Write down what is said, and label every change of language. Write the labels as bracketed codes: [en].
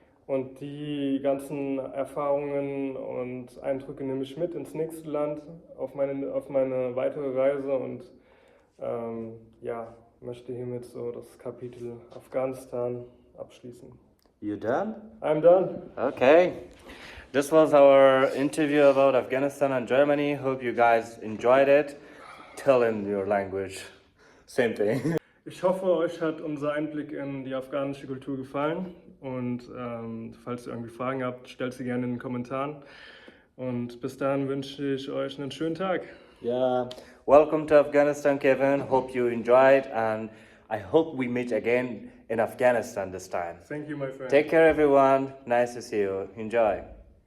[de] Und die ganzen Erfahrungen und Eindrücke nehme ich mit ins nächste Land, auf meine weitere Reise. Und ja, möchte hiermit so das Kapitel Afghanistan abschließen. [en] You done? I'm done. Okay. This was our interview about Afghanistan and Germany. Hope you guys enjoyed it. Tell in your language. Same thing. [de] Ich hoffe, euch hat unser Einblick in die afghanische Kultur gefallen. Und falls ihr irgendwie Fragen habt, stellt sie gerne in den Kommentaren. Und bis dahin wünsche ich euch einen schönen Tag. [en] Yeah. Welcome to Afghanistan, Kevin. Hope you enjoyed, and I hope we meet again in Afghanistan this time. Thank you, my friend. Take care, everyone. Nice to see you. Enjoy.